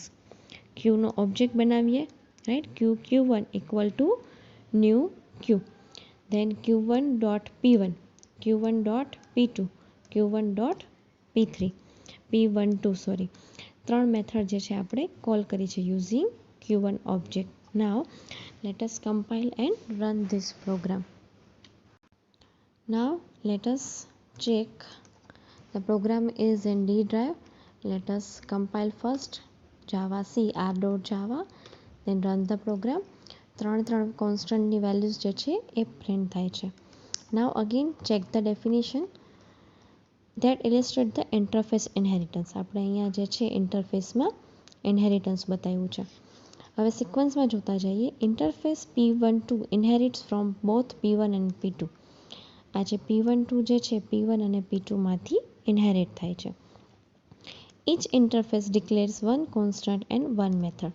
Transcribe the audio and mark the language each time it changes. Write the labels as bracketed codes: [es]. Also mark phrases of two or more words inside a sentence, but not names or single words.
[gu] ક્યુનો ઓબ્જેક્ટ બનાવીએ, [en] right. q1 equal to new queue, then q1 dot p1, q1 dot p2, q1 dot p3, p12 sorry. [gu] 3 મેથડ જે છે આપણે કોલ કરી છે [en] using q1 object. Now let us compile and run this program. Now let us check the program is in D drive. Let us compile first java c r.java, then run the program. [gu] 3 કોન્સ્ટન્ટની વેલ્યુઝ જે છે એ પ્રિન્ટ થાય છે. [en] Now again check the definition that illustrate the interface inheritance. [gu] આપણે અહીંયા જે છે ઇન્ટરફેસમાં ઇનહેરિટન્સ બતાવ્યું છે. હવે સિક્વન્સમાં જોતા જઈએ. [en] interface P12 inherits from both P1 and P2. [gu] આ જે P12 જે છે P1 અને P2માંથી ઇનહેરિટ થાય છે. [en] Each interface declares one constant and one method.